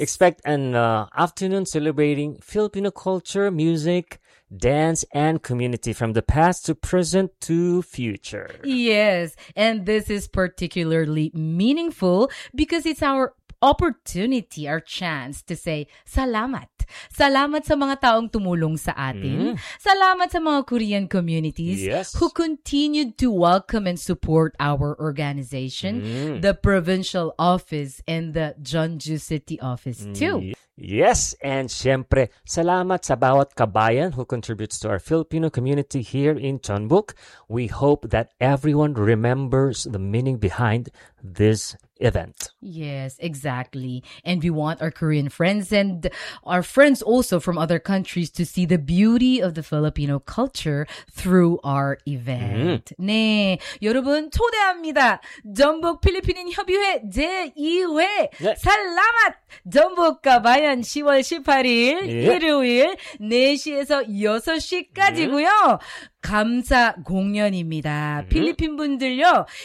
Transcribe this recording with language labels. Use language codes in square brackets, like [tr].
[en] Expect an afternoon celebrating Filipino culture, music, dance, and community from the past to present to future. Yes, and this is particularly meaningful because it's our opportunity, our chance to say salamat. [tl] Salamat sa mga taong tumulong sa atin. Salamat sa mga [en] Korean communities who continued to welcome and support our organization, the provincial office, and the Jeonju City office too. Yes, and [tl] syempre, salamat sa bawat kabayan [en] who contributes to our Filipino community here in Chonbuk. We hope that everyone remembers the meaning behind this event. Yes, exactly. And we want our Korean friends and our friends also from other countries to see the beauty of the Filipino culture through our event. [ko] 네, 여러분 초대합니다. 전북 필리핀인 협의회 제2회 살라맛 전북 가바얀 10월 18일 일요일 4시에서 6시까지고요. 감사 공연입니다. 필리핀 분들요.